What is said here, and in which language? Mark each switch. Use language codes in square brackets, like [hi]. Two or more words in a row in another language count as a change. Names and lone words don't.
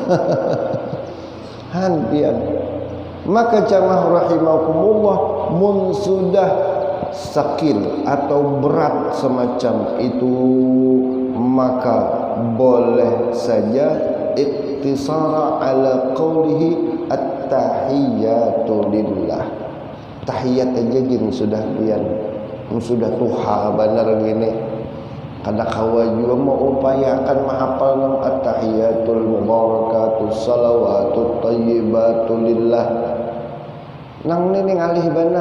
[bjn] Handian. Maka jamaah rahimakumullah, mun sudah sakil atau berat semacam itu, maka boleh saja [ar] اقتصر على قوله التحيات لله. [bjn] Tahiyat aja gini sudah pian, sudah tuha benar gini. Kada kawa juga mau upayakan menghafal nam [ar] التحيات المباركات الصلوات الطيبات لله. [bjn] Nang ini ngalih benar.